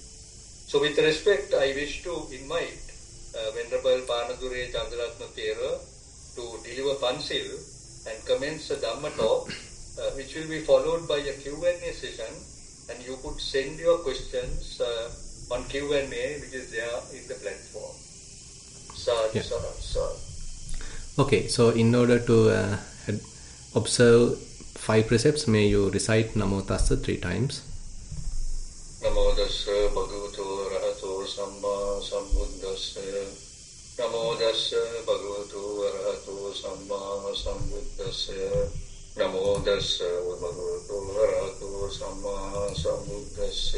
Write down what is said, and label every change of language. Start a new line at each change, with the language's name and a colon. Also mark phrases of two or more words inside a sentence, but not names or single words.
English: So with respect, I wish to invite Venerable Panadure Chandaratana Thero to deliver Pansil and commence a Dhamma talk, which will be followed by a Q&A session and you could send your questions on Q&A, which is there in the platform.
Pali: Sadhu, sadhu, sadhu.
English: Okay, so in order to observe 5 precepts, may you recite
Pali: Namo Tassa
English: 3 times.
Pali: Namo Tassa Bhagavato Arahato Samma Sambuddhassa. Namo Tassa Bhagavato Arahato Samma Sambuddhassa. Namo Tassa Bhagavato Arahato Samma Sambuddhassa.